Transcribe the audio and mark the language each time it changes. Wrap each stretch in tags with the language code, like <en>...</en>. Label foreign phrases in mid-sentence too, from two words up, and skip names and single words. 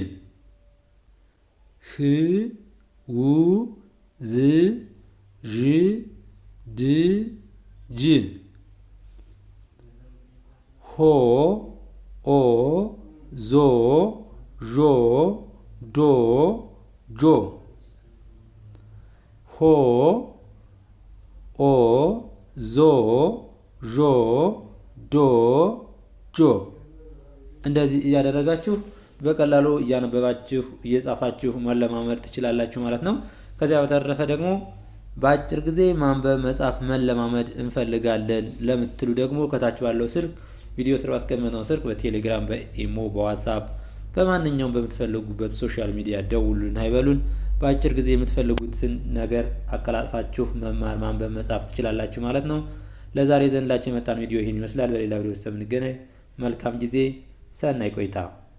<am>ህ ው ዝ ዥ ድ ጅ ሆ ኦ ዞ ዦ ዶ ጆ ሆ ኦ ዞ ዦ ዶ ጆ። እንደዚህ እያደረጋችሁ በቀላሉ እያነበባችሁ እየጻፋችሁ መለማመድ ትችላላችሁ ማለት ነው። ከዚያ በተረፈ ደግሞ በአጭር ጊዜ ማንበብ መጻፍ መለማመድ እንፈልጋለን ለምትሉ ደግሞ ከታች ባለው ስልክ ቪዲዮ ስር ባስቀመጥነው ስልክ በቴሌግራም፣ በኢሞ፣ በዋትስአፕ በማንኛውም በምትፈልጉበት ሶሻል ሚዲያ ደውሉን፣ አይበሉን። በአጭር ጊዜ የምትፈልጉትን ነገር አቀላጥፋችሁ መማር ማንበብ መጻፍ ትችላላችሁ ማለት ነው። ለዛሬ ዘንላችሁ የመጣን ቪዲዮ ይህን ይመስላል። በሌላ ቪዲዮ ውስጥ የምንገናኝ። መልካም ጊዜ፣</am> <ti>ሰናይ ቆይታ።</ti>